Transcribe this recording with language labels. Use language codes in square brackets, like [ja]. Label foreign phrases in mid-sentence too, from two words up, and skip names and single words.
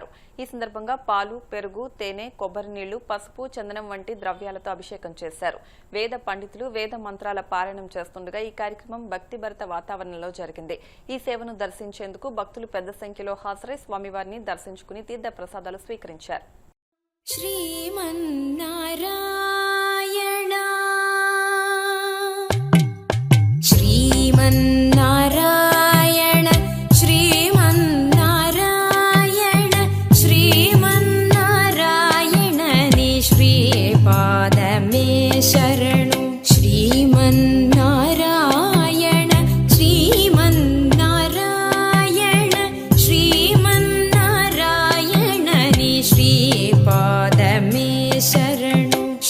[te] ఈ సందర్భంగా పాలు, పెరుగు, తేనె, కొబ్బరి నీళ్లు, పసుపు, చందనం వంటి ద్రవ్యాలతో అభిషేకం చేశారు. వేద పండితులు వేద మంత్రాల పారాయణం చేస్తుండగా ఈ కార్యక్రమం భక్తిభరిత వాతావరణంలో జరిగింది. ఈ సేవను దర్శించేందుకు భక్తులు పెద్ద సంఖ్యలో హాజరై స్వామివారిని దర్శించుకుని తీర్థ ప్రసాదాలు స్వీకరించారు. श्रीमन्नारायण श्रीमन्नारायण श्रीमन्नारायण శ్రీమన్నారాయణ ని శ్రీపాదమే శరణు శ్రీమన్నారాయణ శ్రీమన్నారాయణ శ్రీమన్నారాయణ ని శ్రీపాదమే శరణు